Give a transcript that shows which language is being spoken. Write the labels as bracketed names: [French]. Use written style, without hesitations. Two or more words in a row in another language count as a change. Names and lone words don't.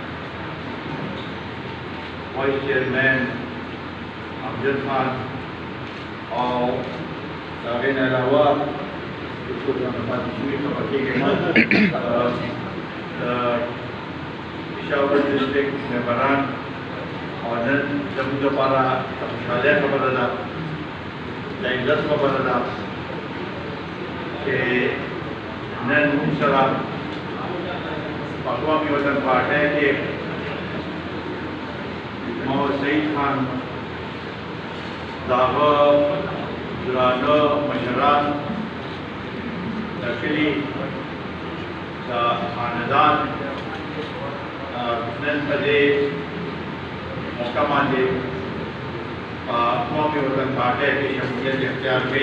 [English] Vice Chairman [Pashto] امجد خان، اور تابعین علاوہ پشاور ڈسٹرکٹ ممبران اور نن زموږ دپاره د خوشحالۍ خبره ده، د عزت خبره ده چې نن موږ سره په قومي وطن پارټۍ کې محمد سعید خان د هغه درانه مشران د کلي د خاندان نن په دې موقع باندې په قومي وطن پارټۍ کې شمولیت اختیار کړي.